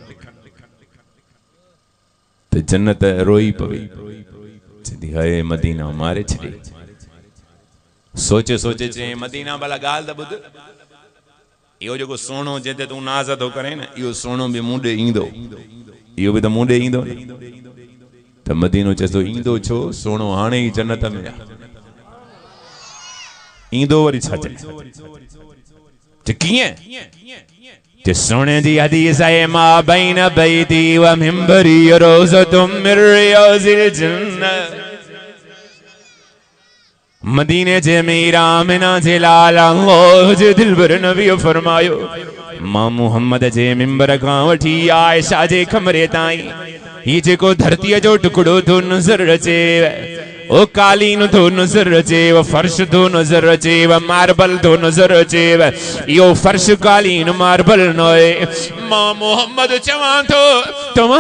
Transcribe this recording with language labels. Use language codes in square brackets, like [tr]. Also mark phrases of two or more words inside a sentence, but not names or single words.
[sd] त जन्नत रोई पई हाय मदीना मारे छॾे सोचे सोचे चई मदीना भला ॻाल्हि त ॿुध इहो जेको सोनो जंहिंते तूं नाज़ थो करे न इहो सोनो बि मूं ॾे ईंदो इहो बि त मूं ॾे ईंदो त मदीनो चए थो ईंदो छो सोनो हाणे ई जन्नत में ईंदो वरी छा चए कीअं सोने जी हदीस है [ar] ما بين بيتي ومنبري روضة من رياض الجنة [sd] मदीने जे मीरा मिना जे लाल अल्लाह जे दिलबर नबी फरमायो मां मुहम्मद जे मिंबर खां वठी आयशा जे कमरे ताईं ही जेको धरतीअ जो टुकड़ो थो नज़र अचे ओ कालीन थो नज़र अचे फर्श थो नज़र अचे मार्बल थो नज़र अचे इहो फर्श कालीन मार्बल न आहे मां मोहम्मद चवां थो तव्हां